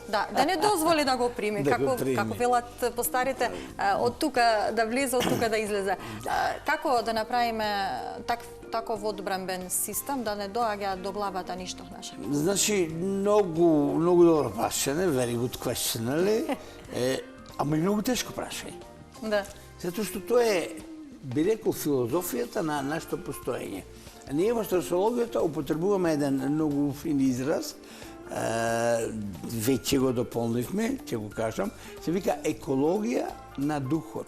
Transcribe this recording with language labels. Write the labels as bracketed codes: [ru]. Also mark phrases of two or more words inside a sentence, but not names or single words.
[mk] Да не дозволи да го прими, како велат постарите, од тука да влезе, од тука да излезе. Како да направиме таков одбранбен систем да не доаѓа до главата ништо наше? Значи, многу добро прашање, [en] very good question, [mk] нели? Ама и многу тешко прашање. Да. Затоа што тоа е, би рекол, филозофијата на нашето постоење. Ние во стресологијата употребуваме еден многу фин израз, веќе го дополнивме, ќе го кажам, се вика екологија на духот.